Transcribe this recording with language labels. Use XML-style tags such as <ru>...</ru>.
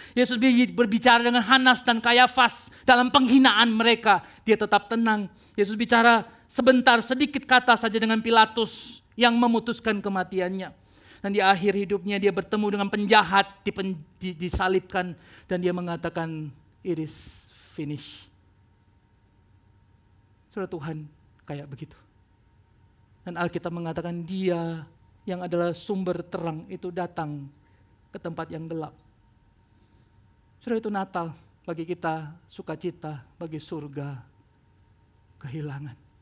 <id>Yesus berbicara dengan Hanas dan Kayafas dalam penghinaan mereka. Dia tetap tenang. Yesus bicara sebentar, sedikit kata saja dengan Pilatus yang memutuskan kematiannya. Dan di akhir hidupnya dia bertemu dengan penjahat, disalibkan. Dan dia mengatakan,</id> <en>it is finished.</en> <id>Saudara, Tuhan kayak begitu. Dan Alkitab mengatakan dia yang adalah sumber terang itu datang ke tempat yang gelap. Saudara, itu Natal bagi kita, sukacita, bagi surga, kehilangan.</id>